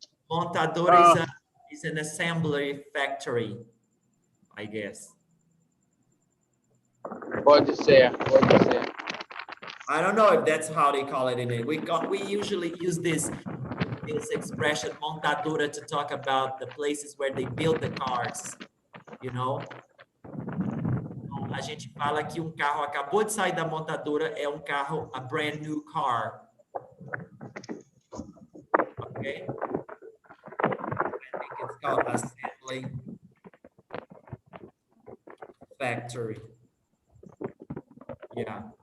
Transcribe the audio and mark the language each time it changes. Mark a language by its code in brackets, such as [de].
[en] Montadora is an assembly factory, I guess. What you say? What you say? I don't know if that's how they call it in it. We usually use this expression montadora to talk about the places where they build the cars, you know? [pt] Então, a gente fala que um carro acabou de sair da montadora, é um carro, [en] a brand new car. Okay? I think it's called assembly factory. Yeah.